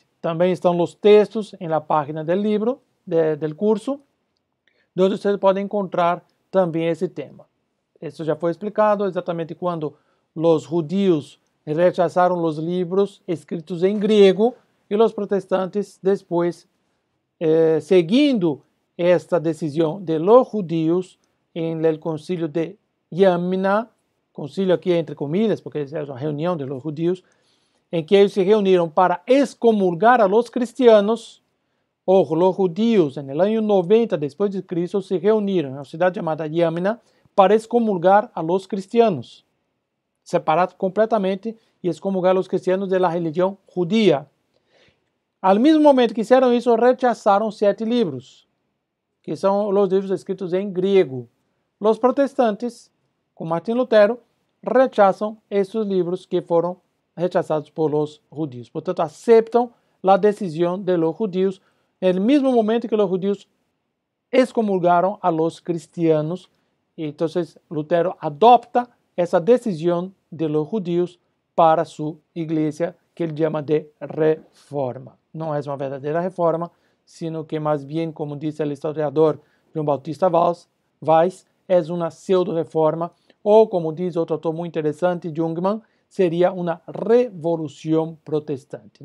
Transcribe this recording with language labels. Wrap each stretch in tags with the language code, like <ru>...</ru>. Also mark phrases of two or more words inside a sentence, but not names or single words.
<pt>Também estão os textos na página do livro, do curso, onde vocês podem encontrar também esse tema. Isso já foi explicado exatamente quando os judeus rechazaram os livros escritos em grego e os protestantes depois, seguindo esta decisão</pt> <es>de los judíos</es> <pt>em</pt> <es>el concílio</es> <pt>de Yamna, concílio aqui</pt> <es>entre comillas,</es> <pt>porque é uma reunião</pt> <es>de los judíos,</es> <pt>em que eles se reuniram para excomulgar</pt> <es>a los cristianos.</es> <pt>Os judíos, no ano 90 depois de Cristo, se reuniram na cidade chamada Yamna para excomulgar</pt> <es>a los cristianos,</es> <pt>separar completamente e excomulgar</pt> <es>a los cristianos</es> <pt>da religião judia. Ao mesmo momento que fizeram isso, rechazaram 7 livros, que são os livros escritos em grego. Os protestantes, com Martin Lutero, rechazam esses livros que foram rechazados</pt> <es>por los judíos.</es> <pt>Portanto, aceitam a decisão</pt> <es>de los judíos</es> <pt>no mesmo momento que os judíos excomulgaram</pt> <es>a los cristianos.</es> <pt>Então, Lutero adopta essa decisão</pt> <es>de los judíos</es> <pt>para sua igreja, que ele chama de reforma. Não é uma verdadeira reforma,</pt> <es>sino que</es> <pt>mais bem, como diz o historiador João Bautista Weiss, é uma pseudo-reforma, ou como diz outro autor muito interessante, Jungmann, seria uma revolução protestante.</pt>